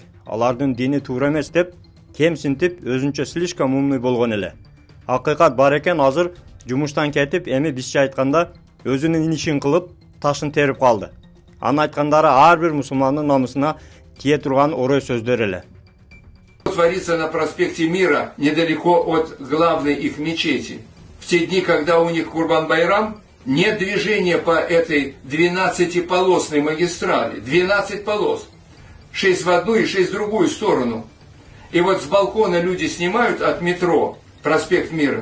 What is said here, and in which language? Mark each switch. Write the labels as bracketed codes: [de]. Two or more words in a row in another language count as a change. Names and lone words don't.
[ky] Алардын дини туура эмес деп, кемсинтип, өзүнчө [ru] слишком умный [ky] болгон эле. Акыйкат бар экен, азыр жумуштан кетип, эми бизче айтканда өзүнүн ишин кылып, ташын терип калды. Анын айткандары ар бир мусулмандын намысына тие турган орой сөздөр эле. [ru] Творится на проспекте Мира, недалеко от главной их мечети. В те дни, когда у них Курбан-Байрам, нет движения по этой 12-полосной магистрали. 12 полос. 6 в одну и 6 в другую сторону. И вот с балкона люди снимают от метро проспект Мира.